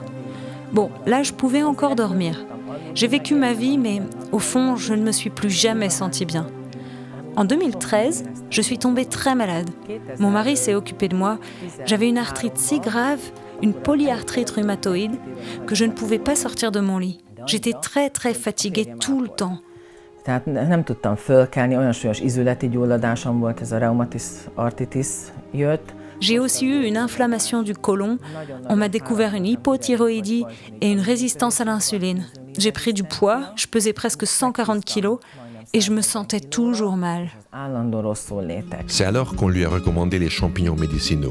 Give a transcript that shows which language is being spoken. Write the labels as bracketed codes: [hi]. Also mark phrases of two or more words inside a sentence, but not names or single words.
[fr] Bon, là, je pouvais encore dormir. J'ai vécu ma vie, mais au fond, je ne me suis plus jamais sentie bien. En 2013, je suis tombée très malade. Mon mari s'est occupé de moi. J'avais une arthrite si grave, une polyarthrite rhumatoïde, que je ne pouvais pas sortir de mon lit. J'étais très très fatiguée tout le temps. [hu] Tehát nem tudtam fölkelni, olyan súlyos izületi gyulladásom volt, ez a [en] rheumatoid arthritis [hu] jött. [fr] J'ai aussi eu une inflammation du côlon, on m'a découvert une hypothyroïdie et une résistance à l'insuline. J'ai pris du poids, je pesais presque 140 kilos et je me sentais toujours mal. C'est alors qu'on lui a recommandé les champignons médicinaux.